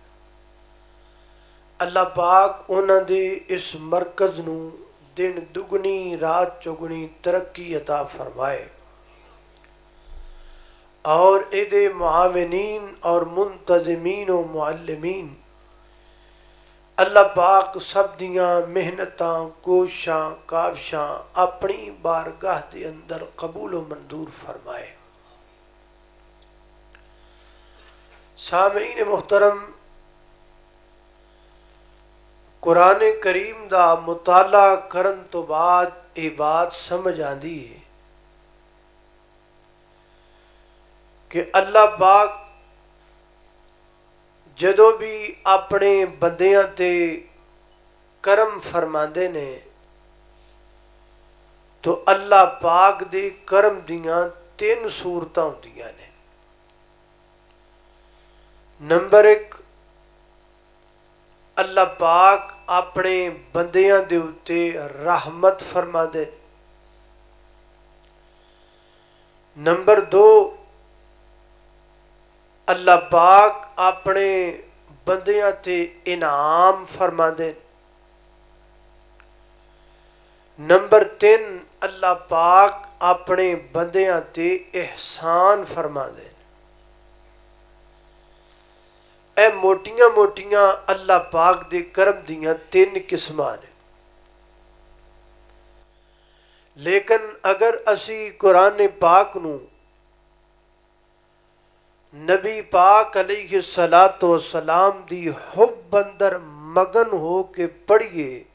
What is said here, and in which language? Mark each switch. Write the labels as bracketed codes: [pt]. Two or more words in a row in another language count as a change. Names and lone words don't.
[pa] اللہ پاک انہاں دے اس مرکز نو دن دگنی رات چگنی ترقی عطا فرمائے اور اے معاونین اور منتظمین و معلمین اللہ پاک سب دیاں محنتاں کوشاں کاوشاں اپنی بارگاہ دے اندر قبول و منظور فرمائے سامعین محترم قرآن کریم دا مطالعہ کرن تو بعد یہ بات سمجھ آندی ہے کہ اللہ پاک جدو بھی اپنے بندیاں تے کرم فرماندے نے تو اللہ پاک دے کرم دیاں تین صورتاں ہوندیاں نے نمبر ایک اللہ پاک اپنے بندیاں دے اتے رحمت فرما دے نمبر دو اللہ پاک اپنے بندیاں تے انعام فرما دے نمبر تین اللہ پاک اپنے بندیاں تے احسان فرما دے اے موٹیاں موٹیاں اللہ پاک دے کرم دیاں تین قسمان ہیں لیکن اگر اسی قرآن پاک نو نبی پاک [ar] علیہ الصلاۃ والسلام [pa] دی حب اندر مگن ہو کے پڑھیے